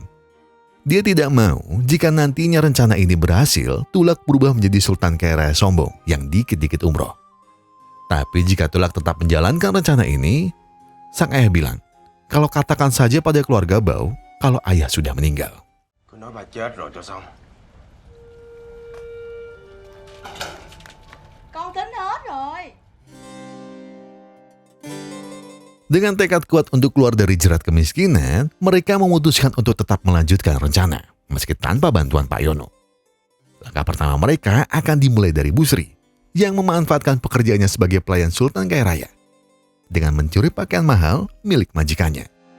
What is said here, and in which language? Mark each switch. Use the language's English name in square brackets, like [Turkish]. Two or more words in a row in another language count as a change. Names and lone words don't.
[Indonesian] Dia tidak mau jika nantinya rencana ini berhasil, Tulak berubah menjadi sultan kaya raya sombong yang dikit-dikit umroh. Tapi jika Tulak tetap menjalankan rencana ini, sang ayah bilang, kalau katakan saja pada keluarga Bao, kalau ayah sudah meninggal. [Vietnamese] Cứ nói bà chết rồi cho xong. Con tính hết rồi. [Indonesian] Dengan tekad kuat untuk keluar dari jerat kemiskinan, mereka memutuskan untuk tetap melanjutkan rencana, meski tanpa bantuan Pak Yono. Langkah pertama mereka akan dimulai dari Bu Sri, yang memanfaatkan pekerjaannya sebagai pelayan sultan kaya raya, dengan mencuri pakaian mahal milik majikannya.